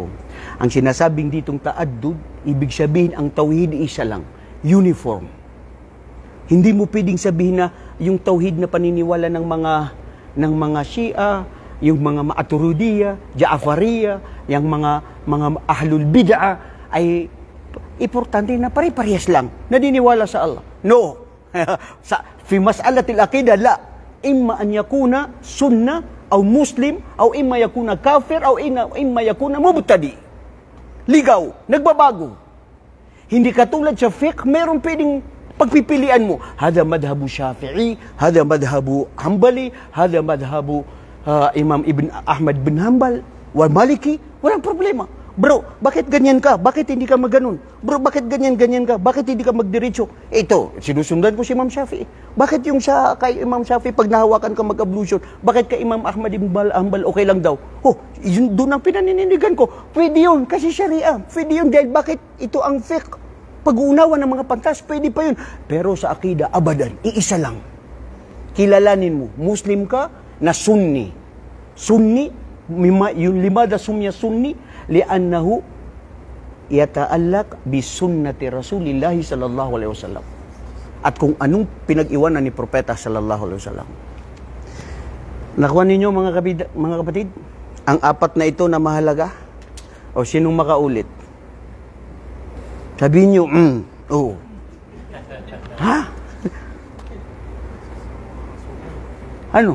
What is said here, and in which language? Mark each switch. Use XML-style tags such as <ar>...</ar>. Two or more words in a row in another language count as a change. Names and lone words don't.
<tl>Ang sinasabing ditong ta'addud, ibig sabihin ang tauhid isa lang, uniform. Hindi mo pwedeng sabihin na yung tauhid na paniniwala ng mga Shia, yung mga Maturidiyya, Ja'fariyya, yung mga</tl> <ar>أهل البدعة</ar> <tl>ay importante na pare-parehas lang naniniwala sa Allah. No.</tl> <ar>في مسألة العقيدة لا إما أن يكون سنة أو مسلم أو إما يكون كافر أو إما يكون مبتدع.</ar> <tl>Ligaw, nagbabago. Hindi katulad sa fiqh, meron pwedeng pagpipilian mo.</tl> <ar>هذا مذهب الشافعي، هذا مذهب الحنبلي، هذا مذهب الإمام ابن أحمد بن حنبل، والمالكي,</ar> <tl>walang problema. Bro, bakit ganyan ka? Bakit hindi ka magganon? Bro, bakit ganyan ka? Bakit hindi ka magdiretso? Ito, sinusundan ko si Imam Shafi'i. Bakit yung kay Imam Shafi'i pag nahawakan ka mag-ablution, bakit kay Imam Ahmad bin Hanbal okay lang daw? Yun doon ang pinaninindigan ko. Pwede yun, kasi Sharia. Pwede yun dahil bakit ito ang fiqh. Pag-uunawa ng mga pantas, pwede pa yun. Pero sa akida, abadan, iisa lang. Kilalanin mo, Muslim ka na Sunni.</tl> <ar>Sunni, yung لماذا سمي سني, لأنه يتعلق بسنة رسول الله صلى الله عليه وسلم.</ar> <tl>At kung anong pinag-iwanan ni Propeta</tl> <ar>صلى الله عليه وسلم.</ar> <tl>Nakuha ninyo mga kapatid? Ang 4 na ito na mahalaga? O sinong makaulit? Sabihin nyo, oo. Ha? Ano?</tl>